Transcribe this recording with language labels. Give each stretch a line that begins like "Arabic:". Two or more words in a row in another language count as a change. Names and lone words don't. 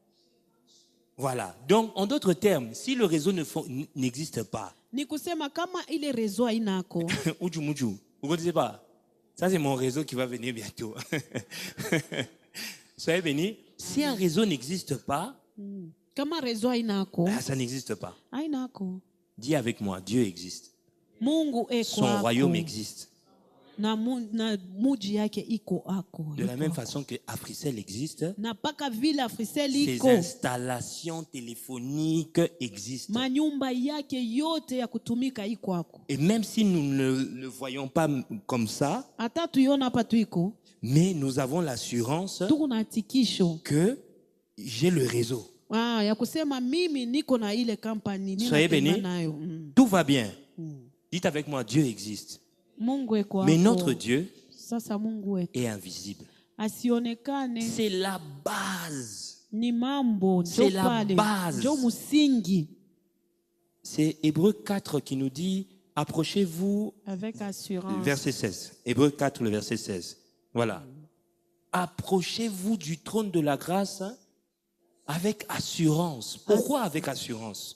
French: Voilà. Donc, en d'autres termes, si le réseau n'existe pas,
Swahili: Ni kusema kama ile rezo hainako. Unchumuchu,
French: vous ne connaissez pas? Ça, c'est mon réseau qui va venir bientôt. Soyez bénis. Si un réseau n'existe pas,
Swahili: Kama rezo hainako.
French: ça n'existe pas.
Swahili: Hainako.
French: Dis avec moi, Dieu existe.
Swahili: Mungu
French: Son royaume existe.
Swahili: Na muji yake iko ako.
French: De la même façon que Africell existe,
Swahili: Na paka vile Africell
French: ses
Swahili: iko.
French: installations téléphoniques existent.
Swahili: Manyumba yake yote ya kutumika iko ako.
French: Et même si nous ne le voyons pas comme ça,
Swahili: Hata tuiona hapa tuiko.
French: mais nous avons l'assurance
Swahili: Tuko na hakikisho.
French: que j'ai le réseau.
Swahili: Ya kusema mimi niko na ile kampani.
French: Soyez bénis.
Swahili: Nayo.
French: Tout va bien. Dites avec moi, Dieu existe.
Swahili: Mungu eko
French: Mais
Swahili: ako.
French: notre Dieu
Swahili: Sasa Mungu wetu
French: est invisible.
Swahili: asionekane.
French: C'est la base.
Swahili: Ni mambo
French: C'est
Swahili: njo
French: la
Swahili: pale.
French: base.
Swahili: Njo musingi.
French: C'est Hébreu 4 qui nous dit, approchez-vous, Avec assurance. verset 16. Hébreu 4, le verset 16. Voilà. Approchez-vous du trône de la grâce avec assurance. Pourquoi avec assurance?